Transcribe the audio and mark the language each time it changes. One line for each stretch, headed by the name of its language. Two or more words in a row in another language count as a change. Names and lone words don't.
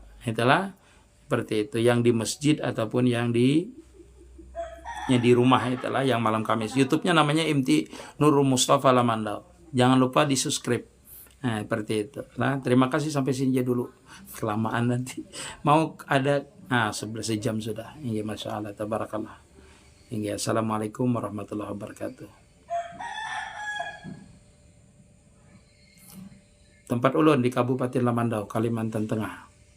Banjar: Itulah seperti itu, yang di masjid ataupun yang di rumah, itulah yang malam Kamis. YouTube-nya namanya MT Nurul Mustafa Lamandau. Jangan lupa di subscribe. Nah, seperti itu. Nah, terima kasih sampai sini aja dulu. Kelamaan nanti. Mau ada 11 jam sudah. Iya,
Arabic: ما شاء الله، تبارك الله.
Banjar: Hingga
Arabic: السلام عليكم ورحمة الله وبركاته.
Banjar: Tempat ulun di Kabupaten Lamandau, Kalimantan Tengah.